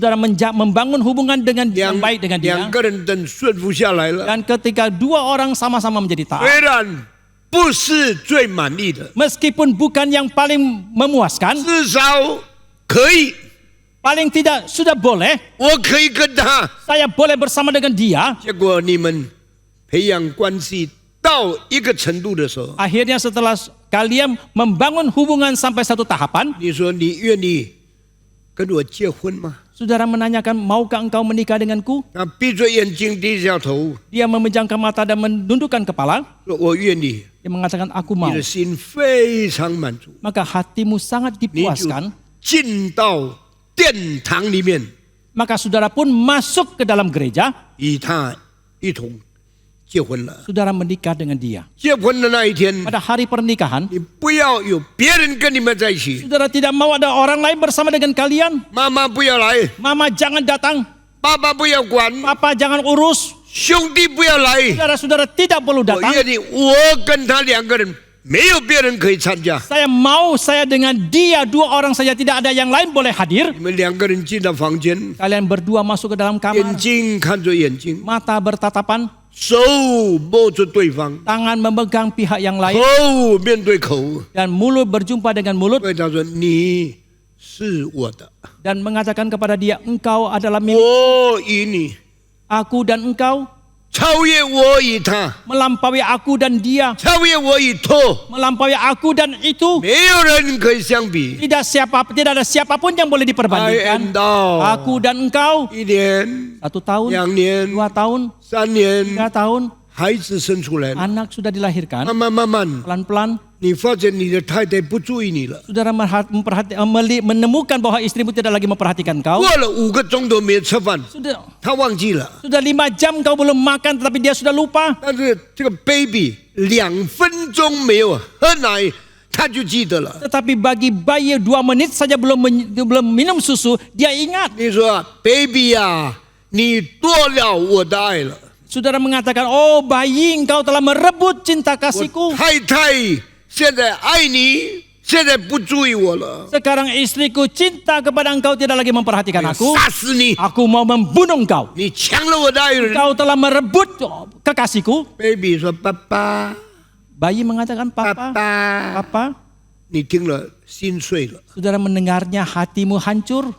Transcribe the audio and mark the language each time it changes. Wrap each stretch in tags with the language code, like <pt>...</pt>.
<id>saudara membangun hubungan dengan yang baik dengan dia,</id> <zh>两个人等顺服下来了，</zh> <id>dan ketika dua orang sama-sama menjadi taat,</id> <zh>虽然不是最满意的，</zh> <id>meskipun bukan yang paling memuaskan,</id> <zh>至少可以，</zh> <id>paling tidak sudah boleh,</id> <zh>我可以跟他。</zh> <id>saya boleh bersama dengan dia.</id> <zh>结果你们培养关系到一个程度的时候，</zh> <id>Akhirnya setelah kalian membangun hubungan sampai satu tahapan,</id> <zh>你说你愿意跟我结婚吗？</zh> <id>saudara menanyakan, maukah engkau menikah denganku?</id> <zh>他闭着眼睛低下头，</zh> <id>Dia memejamkan mata dan menundukkan kepala.</id> <zh>说我愿意。</zh> <id>Dia mengatakan, aku mau.</id> <zh>你的心非常满足，</zh> <id>Maka hatimu sangat</id> <zh>你就</zh> <id>dipuaskan.</id> <zh>进到殿堂里面，</zh> <id>Maka saudara pun masuk ke dalam gereja.</id> <zh>与他一同结婚了。</zh> <id>Saudara menikah dengan dia.</id> <zh>结婚的那一天，</zh> <id>Pada hari pernikahan,</id> <zh>你不要有别人跟你们在一起，</zh> <id>saudara tidak mau ada orang lain bersama dengan kalian.</id> <zh>妈妈不要来，</zh> <id>Mama jangan datang.</id> <zh>爸爸不要管，</zh> <id>Papa jangan urus.</id> <zh>兄弟不要来。</zh> <id>Saudara-saudara tidak perlu datang.</id> <zh>愿意，我跟他两个人，没有别人可以参加。</zh> <id>Saya mau saya dengan dia, dua orang saja, tidak ada yang lain boleh hadir.</id> <zh>你们两个人进到房间，</zh> <id>Kalian berdua masuk ke dalam kamar.</id> <zh>睛看着眼睛，</zh> <id>Mata bertatapan,</id> <zh>手摸着对方，</zh> <id>tangan memegang pihak yang lain,</id> <zh>口面对口，</zh> <id>dan mulut berjumpa dengan mulut,</id> <zh>对他说：“你是我的，</zh> <id>dan mengatakan kepada dia, engkau adalah milik</id> <zh>我与你</zh> <id>aku dan engkau,</id> <zh>超越我与他，</zh> <id>melampaui aku dan dia,</id> <zh>超越我与他，</zh> <id>melampaui aku dan itu.</id> <zh>没有人可以相比。</zh> <id>Tidak ada siapapun yang boleh</id> <en>I</en> <id>diperbandingkan.</id> <en>am thou，</en> <id>Aku dan engkau,</id> <zh>一年、</zh> <id>1 tahun,</id> <zh>2年、</zh> <id>2 tahun,</id> <zh>3年，</zh> <id>3 tahun,</id> <zh>孩子生出来了，</zh> <id>anak sudah dilahirkan.</id> <zh>慢慢，</zh> <id>Pelan-pelan</id> <zh>你发现你的太太不注意你了。</zh> <id>saudara menemukan bahwa istrimu tidak lagi memperhatikan kau.</id> <zh>过了5个钟头没吃饭， 他忘记了。</zh> <id>Sudah 5 jam kau belum makan, tetapi dia sudah lupa.</id> <zh>但是这个 baby 2分钟没有喝奶，他就记得了。</zh> <id>Tetapi bagi bayi 2 menit saja belum minum susu, dia ingat.</id> <zh>你说 baby 呀、你夺了我的爱了。</zh> <id>Saudara mengatakan, oh bayi engkau telah merebut cinta</id> <zh>我</zh> <id>kasihku.</id> <zh>太太现在爱你，现在不注意我了，</zh> <id>Sekarang istriku cinta kepada engkau, tidak lagi memperhatikan</id> <zh>我</zh> <id>aku.</id> <zh>杀死你！</zh> <id>Aku mau membunuh engkau.</id> <zh>你抢了我的爱人。</zh> <id>Engkau telah merebut kekasihku.</id> <zh>baby 说：“爸爸，</zh> <id>Bayi mengatakan,</id> <zh>爸</zh> <id>papa,</id> <zh>爸，</zh> <id>papa.</id> <zh>你听了心碎了。</zh> <id>Saudara mendengarnya, hatimu hancur.</id>